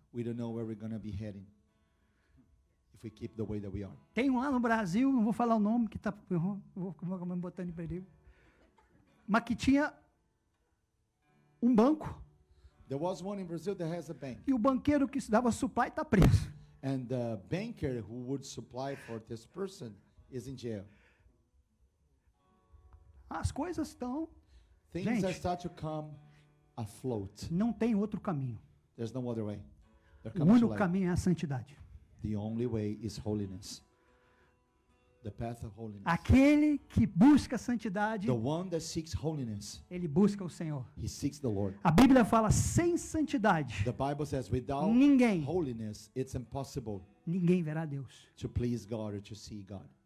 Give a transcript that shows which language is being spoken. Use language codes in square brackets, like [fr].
[en] we don't know where we're gonna be heading. If we keep the way that we are. [pt] Tem um lá no Brasil, não vou falar o nome, que tá, eu vou me botando em perigo, mas que tinha um banco, [en] There was one in Brazil that has a bank, [pt] e o banqueiro que dava supply está preso. [en] and the banker who would supply for this person is in jail. [pt] As coisas estão, [en] Things [pt] Gente. [en] that start to come afloat. [pt] não tem outro caminho. [en] There's no other way. There [pt] O [en] comes to [pt] único [en] light. [pt] caminho é a santidade. [en] The only way is holiness. The path of holiness. [pt] Aquele que busca a santidade, [en] The one that seeks holiness, [pt] ele busca o Senhor. [en] he seeks the Lord. [pt] A Bíblia fala, sem santidade, [en] The Bible says without [pt] ninguém, [en] holiness, it's impossible [pt] ninguém verá Deus. [en] to please God or to see God.